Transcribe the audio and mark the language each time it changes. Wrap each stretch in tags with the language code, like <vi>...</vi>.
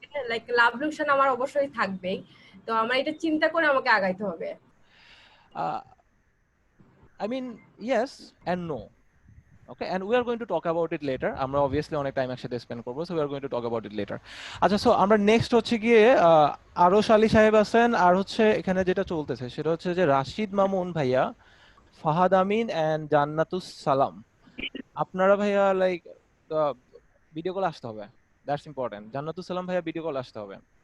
<bn>হবে, like love লোকসান আমার অবশ্যই থাকবেই, তো আমার এটা চিন্তা করে আমাকে আগাইতে হবে।</bn> <en>Uh, I mean, yes and no. Okay, and we are going to talk about it later.</en> <bn>আমরা obviously অনেক টাইম একসাথে স্পেন্ড করবো,</bn> <en>so we are going to talk about it later.</en> <bn>আচ্ছা, সো আমরা নেক্সট হচ্ছে গিয়ে আরশ আলী সাহেব আছেন, আর হচ্ছে এখানে যেটা চলতেছে সেটা হচ্ছে যে রাশিদ মামুন ভাইয়া, ফাহাদ আমিন এন্ড জান্নাতুস সালাম। আপনারা ভাইয়া লাইক ভিডিও কল আসতে হবে,</bn> <en>That's important.</en> <bn>জান্নাতুস সালাম ভাইয়া ভিডিও কল আসতে হবে।</bn>